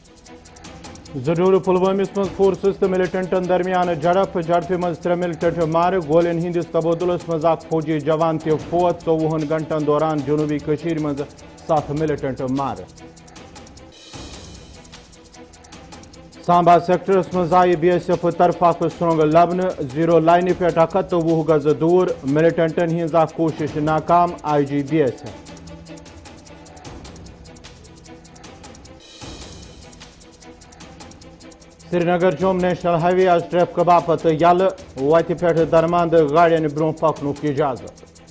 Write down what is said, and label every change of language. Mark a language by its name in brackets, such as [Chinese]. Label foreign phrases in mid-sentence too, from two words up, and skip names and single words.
[Kashmiri] ضرور پلوامس مز فورسز تو ملٹنٹن درمیان جھڑپ مز 3 ملٹنٹ مار گولین ہندس تبادلس مز اخ فوجی جوان تہ فوت 24 گھنٹن دوران جنوبی کشیر مز 7 ملٹنٹ مار سامبا سیکٹرس مز آئی بی ایس ایف طرف اخ سرنگ لبن [English] zero line [Kashmiri] پہ 120 گز دور ملٹنٹن ہز اخ کوشش ناکام آئی جی بی ایس ایف سری نگر جوم نیشنل ہائی وے آج ٹریفک باپت یل وتہ پہ درماند گاڑین برو پکنک اجازت